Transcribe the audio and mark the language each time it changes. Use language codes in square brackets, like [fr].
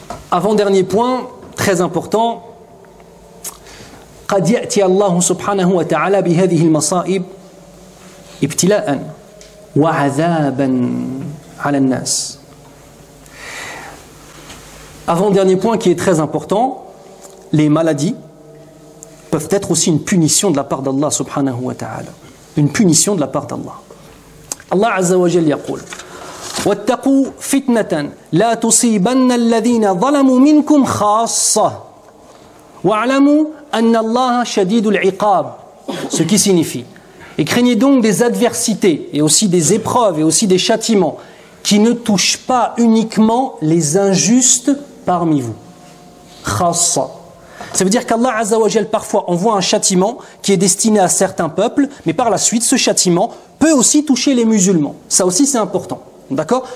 [fr] Avant-dernier point, très important, [ar] قد يأتي الله سبحانه وتعالى بهذه المصائب ابتلاء وعذابا على الناس. [fr] Avant-dernier point qui est très important, les maladies peuvent être aussi une punition de la part d'Allah subhanahu wa ta'ala. Une punition de la part d'Allah. [ar] Allah Azza wa Jal yaqul واتقوا فتنة لا تصيبن الذين ظلموا منكم خاصة واعلموا أن الله شديد العقاب. [fr] Ce qui signifie, et craignez donc des adversités et aussi des épreuves et aussi des châtiments qui ne touchent pas uniquement les injustes parmi vous. Khassa. Ça veut dire qu'Allah Azza wa Jal parfois envoie un châtiment qui est destiné à certains peuples, mais par la suite ce châtiment peut aussi toucher les musulmans. Ça aussi c'est important. D'accord?